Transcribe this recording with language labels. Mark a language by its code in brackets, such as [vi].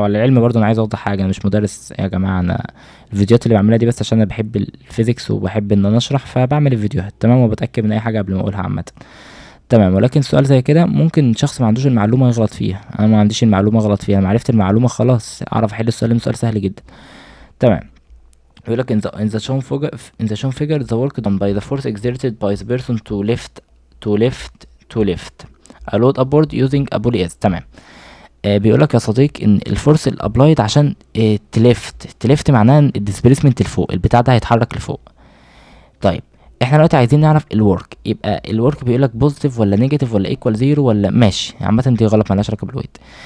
[ar] وعلى العلم برضه انا عايز اوضح حاجه، انا مش مدرس يا جماعه. انا الفيديوهات اللي بعملها دي بس عشان انا بحب الفيزيكس وبحب ان انا اشرح، فبعمل الفيديوهات تمام، وبتاكد من اي حاجه قبل ما اقولها عامه. تمام. ولكن سؤال زي كده ممكن شخص ما عندوش المعلومه يغلط فيها. انا ما عنديش المعلومه غلط فيها، انا عرفت المعلومه خلاص اعرف احل السؤال لأنه سؤال سهل جدا. تمام. يقول لك [en] in the shown figure the work done by the force exerted by the person to lift a load upward using a pulley S. [ar] تمام. بيقول لك يا صديق ان الفورس الابلايد عشان تلفت معناها ان الديسبيسمنت لفوق، البتاع ده هيتحرك لفوق. طيب احنا دلوقتي عايزين نعرف الورك. يبقى الورك بيقول لك بوزيتيف ولا نيجاتيف ولا ايكوال زيرو ولا ماشي، عامه دي غلط مالهاش علاقه بالويت.